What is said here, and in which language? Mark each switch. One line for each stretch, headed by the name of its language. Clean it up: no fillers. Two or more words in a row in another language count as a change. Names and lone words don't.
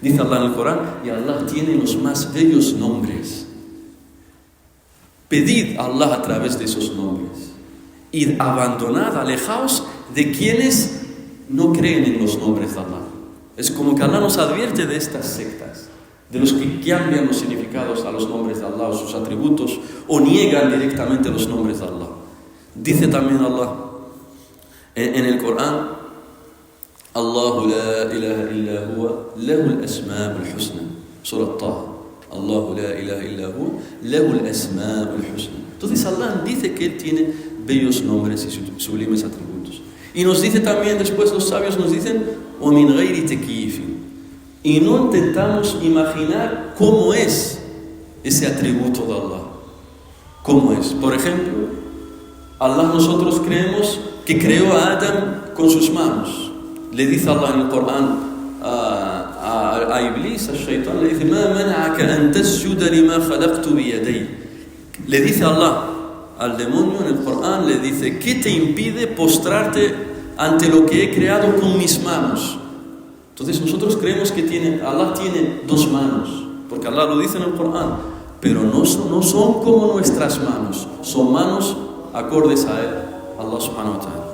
Spanish: Dice Allah en el Corán, y Allah tiene los más bellos nombres. Pedid a Allah a través de esos nombres. Y abandonad, alejaos de quienes no creen en los nombres de Allah. Es como que Allah nos advierte de estas sectas, de los que cambian los significados a los nombres de Allah o sus atributos, o niegan directamente los nombres de Allah. Dice también Allah en el Corán,
Arabic: الله لا إله إلا هو له الأسماء الحسنى.
Spanish: Surah Taha.
Arabic: الله لا إله إلا هو له الأسماء الحسنى.
Spanish: Entonces Allah dice que Él tiene bellos nombres y sublimes atributos. Y nos dice también, después los sabios nos dicen,
Arabic: وَمِنْ غَيْرِ تَكْيِيفٍ.
Spanish: Y no intentamos imaginar cómo es ese atributo de Allah. ¿Cómo es? Por ejemplo, Allah, nosotros creemos que creó a Adam con sus manos. Le dice Allah en el Corán a Iblis, a Shaitán, le dice,
Arabic: مَا مَنَعَكَ أَن تَسْجُدَ لِمَا خَلَقْتُ بِيَدَيْ.
Spanish: Le dice Allah al demonio en el Corán, le dice, ¿qué te impide postrarte ante lo que he creado con mis manos? Entonces nosotros creemos que Allah tiene dos manos, porque Allah lo dice en el Corán, pero no son como nuestras manos, son manos acordes a Él,
Arabic: الله سبحانه وتعالى.